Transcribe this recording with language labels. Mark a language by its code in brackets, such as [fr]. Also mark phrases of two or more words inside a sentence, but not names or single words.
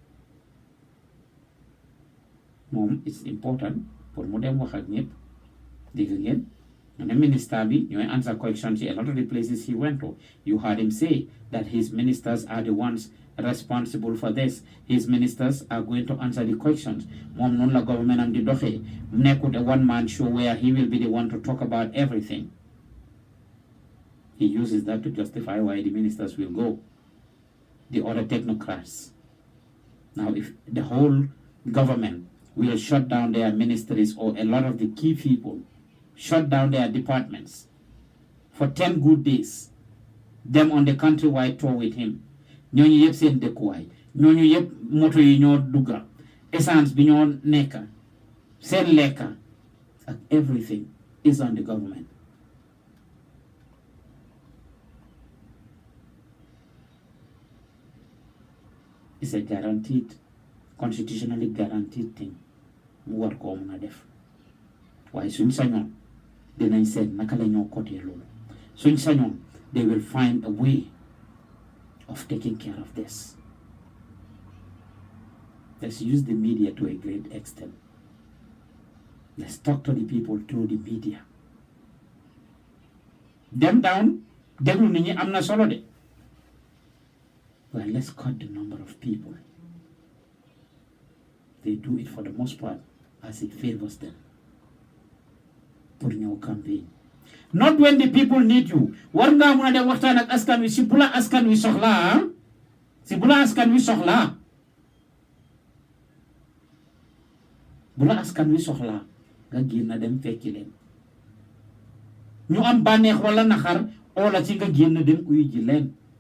[wo] Moom [en] it's important [wo] pour mu dem wax ak ñëpp dégg ngeen ñu ne minister bi ñooy [en] answer questions [wo] ci [en] a lot of the places he went to. You heard him say that his ministers are the ones responsible for this. His ministers are going to answer the questions. [wo] Moom noonu la government am di doxee nekkut [en] a one-man show where he will be the one to talk about everything. He uses that to justify why the ministers will go, the other technocrats. Now, if the whole government will shut down their ministries or a lot of the key people, shut down their departments for 10 good days, them on the countrywide tour with him, [wo] ñooñu yëpp seen dëkkuwaay ñooñu yëpp moto yi ñoo dugga essence bi ñoo nekka seen lekka ak [en] everything is on the government. It's a guaranteed, constitutionally guaranteed thing [wo] mu war koo mun a def waaye suñ sañoon dinañ seet naka la ñoo côté loolu suñ sañoon [en] they will find a way of taking care of this. Let's use the media to a great extent. Let's talk to the people through the media. Them down [wo] déglu nit ñi am na solo de. [en] Well, let's cut the number of people. They do it for the most part as it favors them. [wo] Pour ñëw campaign. [en] Not when the people need you. [wo] War ngaa mën a dem waxtaan ak askan wi si bu la askan wi soxlaa si bu la askan wi soxlaa bu la askan wi soxlaa nga génn dem fekki leen ñu am bànneex wala naxar oola ci nga génn dem uyu ji leen